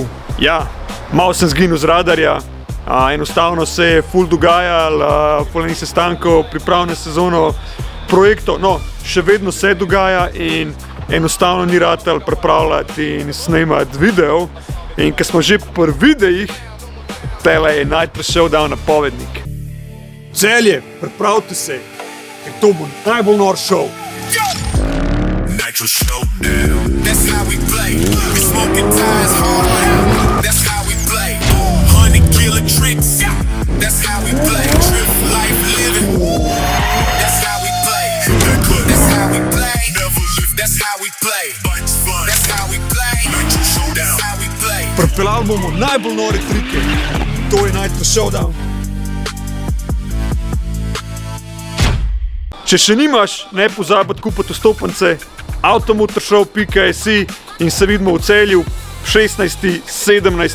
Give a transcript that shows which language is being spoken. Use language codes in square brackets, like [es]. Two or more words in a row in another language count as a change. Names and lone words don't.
[sl] Ja, malo sem zginil z radarja, enostavno se je ful dogajalo, ful enih sestankov, priprav na sezono projektov, no, še vedno se dogaja in enostavno ni ratal pripravljati in snemati video. In ko smo že pri videih, tele je Nitro Showdown napovednik. Celje, pripravite se, ker to bo najbolj nor show. [en] Nitro Showdown, that's how we play. We smoking tires hard, that's how we play. 100 killer tricks, that's how we play. Trip life living, that's how we play. That's how we play. Never live, that's how we play. Bunch fun, that's how we play. Nitro Showdown, that's how we play. [sl] Pripeljali bomo najbolj nore trike, to je Nitro Showdown. Če še nimaš, ne pozabiti kupiti vstopnice automotorshow.si in se vidimo v Celju 16.-17.